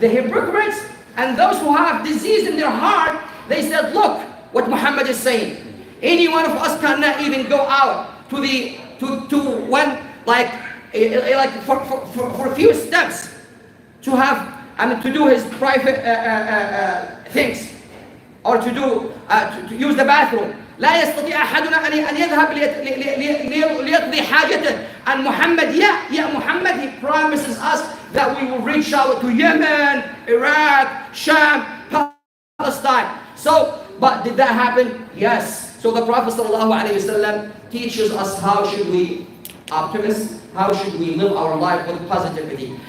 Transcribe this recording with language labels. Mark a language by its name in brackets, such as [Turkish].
[English] The hypocrites and those who have disease in their heart, they said, look what Muhammad is saying. Any one of us cannot even go out to one, like for a few steps to have, to do his private things, or to use the bathroom. [Arabic] لا يستطيع أحدنا أن يذهب ليقضي حاجته. [English] And Muhammad, Muhammad, he promises us that we will reach out to Yemen, Iraq, Sham, Palestine. So, but did that happen? Yes. So the Prophet ﷺ teaches us how should we optimize, how should we live our life with positivity.